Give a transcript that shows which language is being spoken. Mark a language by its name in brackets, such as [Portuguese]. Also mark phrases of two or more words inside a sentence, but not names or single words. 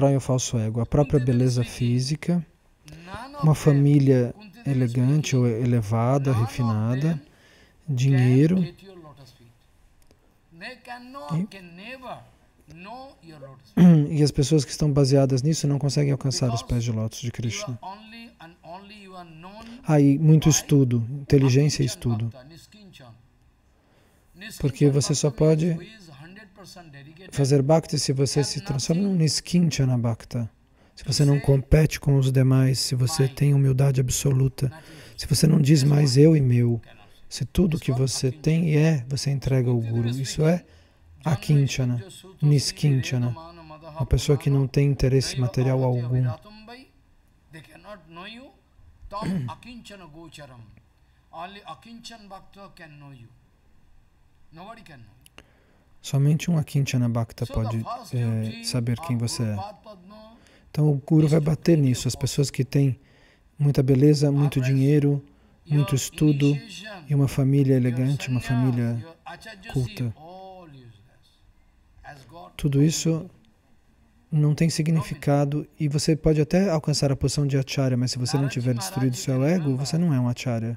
[Portuguese] A própria beleza física, uma família elegante ou elevada, refinada, dinheiro, e as pessoas que estão baseadas nisso não conseguem alcançar os pés de lótus de Krishna. E muito estudo, inteligência e estudo. Porque você só pode fazer bhakti se você se transforma num [Sanskrit] niskinchana bhakta. [Portuguese] Se você não compete com os demais, se você tem humildade absoluta, se você não diz mais eu e meu, se tudo que você tem e é, você entrega ao Guru. Isso é [Sanskrit] akinchana, niskinchana, [Portuguese] uma pessoa que não tem interesse material algum. Somente um [Sanskrit] akinchana bhakta [Portuguese] pode saber quem você é. Então o Guru vai bater nisso. As pessoas que têm muita beleza, muito dinheiro, muito estudo e uma família elegante, uma família culta. Tudo isso não tem significado e você pode até alcançar a posição de acharya, mas se você não tiver destruído seu ego, você não é um acharya.